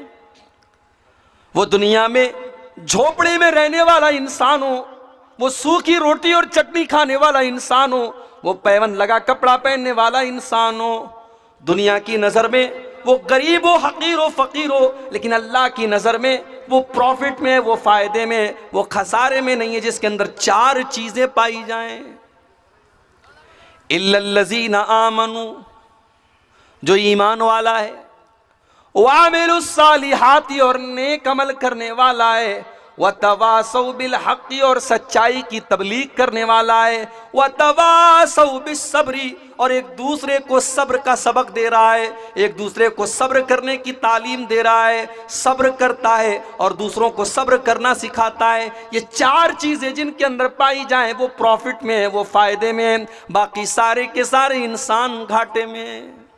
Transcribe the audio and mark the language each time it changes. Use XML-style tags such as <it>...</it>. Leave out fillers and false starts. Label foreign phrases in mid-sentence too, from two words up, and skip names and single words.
<hi>वो दुनिया में झोपड़े में रहने वाला इंसान हो, वो सूखी रोटी और चटनी खाने वाला इंसान हो, वो पैवन लगा कपड़ा पहनने वाला इंसान हो, दुनिया की नजर में वो गरीब हो, हकीर हो, फकीर हो, लेकिन अल्लाह की नजर में वो प्रॉफिट में, वो फायदे में, वो खसारे में नहीं है, जिसके अंदर 4 चीजें पाई जाएं।</hi> <ar>إلا الذين آمنوا,</ar> <hi>जो ईमान वाला है,</hi> <ar>وعملوا الصالحات,</ar> <hi>और नेक अमल करने वाला है,</hi> <ar>وتواصوا بالحق,</ar> <hi>और सच्चाई की तबलीग करने वाला है,</hi> <ar>وتواصوا بالصبر,</ar> <hi>और एक दूसरे को सब्र का सबक दे रहा है, एक दूसरे को सब्र करने की तालीम दे रहा है, सब्र करता है और दूसरों को सब्र करना सिखाता है। ये 4 चीजें जिनके अंदर पाई जाएं वो प्रॉफिट में है, वो फायदे में है, बाकी सारे के सारे इंसान घाटे में है।</hi>